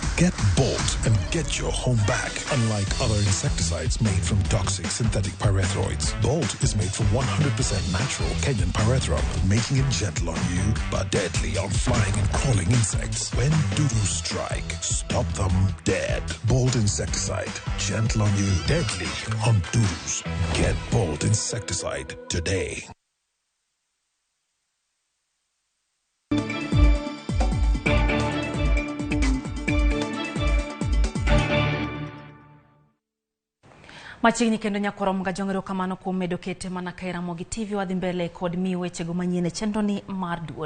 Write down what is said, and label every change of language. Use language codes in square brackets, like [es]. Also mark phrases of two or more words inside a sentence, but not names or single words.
[en] Get Bolt and get your home back. Unlike other insecticides made from toxic synthetic pyrethroids, Bolt is made from 100% natural Kenyan pyrethrum, making it gentle on you but deadly on flying and crawling insects. When doodoo strike, stop them dead. Bolt insecticide, gentle on you, deadly on doodoos. Get Bolt insecticide today. [luo] Machiegni kendo nyakorom ga jongero kamano kuom medo kete mana ka RAMOGITV wadhi mbele kod mi weche go manyien chenro ni mar duol.